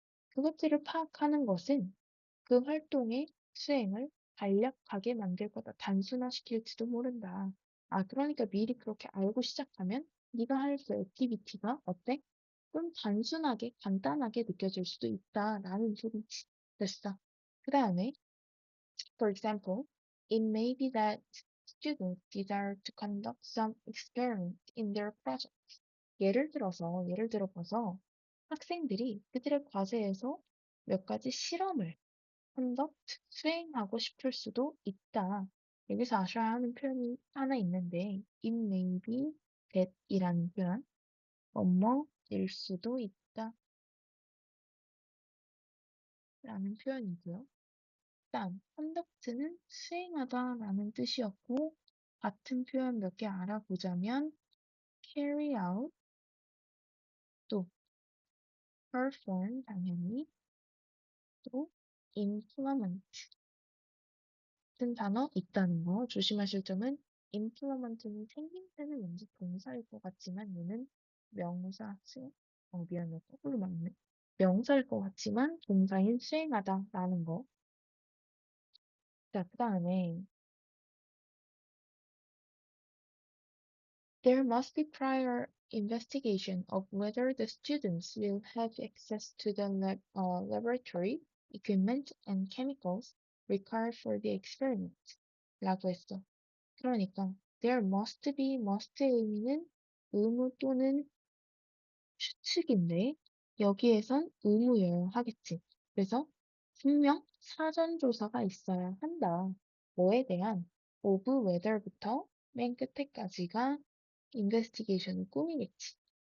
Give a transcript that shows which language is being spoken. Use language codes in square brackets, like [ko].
[ko] 그것들을 파악하는 것은 그 활동의 수행을 간략하게 만들 거다. 단순화시킬지도 모른다. 아, 그러니까 미리 그렇게 알고 시작하면 네가 할 그 액티비티가 어때? 좀 단순하게, 간단하게 느껴질 수도 있다라는 소리지. 됐어. 그 다음에 [en] For example, it may be that students desire to conduct some experiment in their project. [ko] 예를 들어봐서 학생들이 그들의 과제에서 몇 가지 실험을 conduct, 수행하고 싶을 수도 있다. 여기서 아셔야 하는 표현이 하나 있는데 [en] it may be that [ko] 이라는 표현, 뭐뭐일 수도 있다 라는 표현이고요. 일단 conduct는 수행하다 라는 뜻이었고 같은 표현 몇 개 알아보자면 carry out, 또 perform 당연히, 또 implement 같은 단어 있다는 거 조심하실 점은 implement는 생김새는 왠지 동사일 것 같지만 얘는 명사 미안해 거꾸로 맞네. 명사일 것 같지만 동사인 수행하다 라는 거. 자, 그 다음에 [en] there must be prior investigation of whether the students will have access to the laboratory equipment and chemicals required for the experiment 라고 했어. [ko] 그러니까 there must의 의미는 의무 또는 추측인데 여기에선 의무여야 하겠지. 그래서 분명 사전 조사가 있어야 한다. 뭐에 대한 of whether부터 맨 끝에까지가 investigation의 꿈이겠지.